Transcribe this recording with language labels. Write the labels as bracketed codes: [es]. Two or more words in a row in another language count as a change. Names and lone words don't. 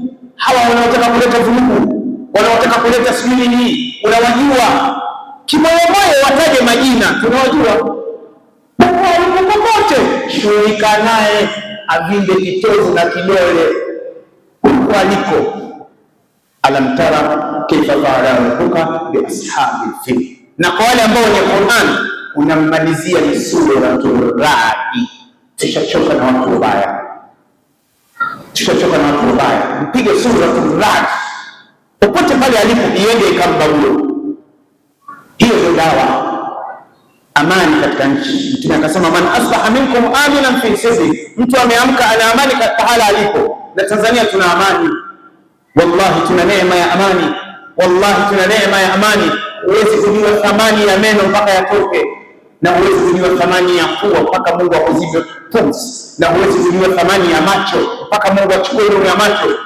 [sw] Hawa wanaotaka kuleta vurugu, wanaotaka kuleta sijui hii, unawajua kimoyomoyo, wataje majina, tunawajua popote. Shughulika naye, avinde kitovu na kidole huko aliko. [ar] Alam tara kaifa fa'ala rabbuka bi ashabil fil. [sw] Na kwa wale ambao wenye Qur'an unammalizia ni suratul Ra'd. Tushachoka na watu wabaya, tushachoka na watu wabaya. Mpige suratul Ra'd popote pale alipo, iende ikamba huyo. Hiyo ndio dawa, amani katika nchi. Mtume akasema, [ar] man asbaha minkum aminan fi sirri, [sw] mtu ameamka ana amani katika hala alipo. Na Tanzania tuna amani, wallahi tuna neema ya amani, wallahi tuna neema ya amani. Huwezi kujua thamani ya meno mpaka yatoke, na huwezi kujua thamani ya pua mpaka Mungu akuzibe pumzi, na huwezi kujua thamani ya macho mpaka Mungu achukue ile ya macho.